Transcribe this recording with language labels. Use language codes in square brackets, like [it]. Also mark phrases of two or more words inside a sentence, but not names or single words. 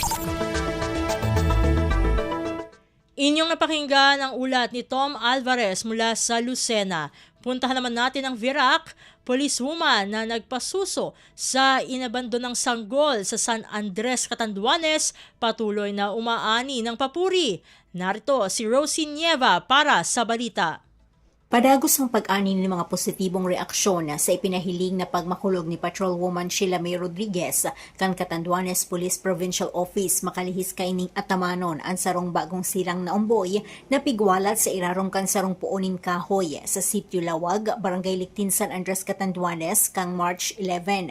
[tl] Inyong napakinggan ang ulat ni Tom Alvarez mula sa Lucena. Puntahan naman natin ang Virac, policewoman na nagpasuso sa inabandonang sanggol sa San Andres, Catanduanes, patuloy na umaani ng papuri. Narito si Rosie Nieva para sa balita. [bik] Padagos ang pag-ani ng mga positibong reaksyon sa ipinahiling na pagmakulog ni Patrolwoman Sheila May Rodriguez kan Catanduanes Police Provincial Office makalihis kaining atamanon ang sarong bagong silang na umboy na pigwalat sa irarong kan sarong puoning kahoy sa Sitio Lawag, Barangay Lictin, San Andres, Catanduanes kang March 11.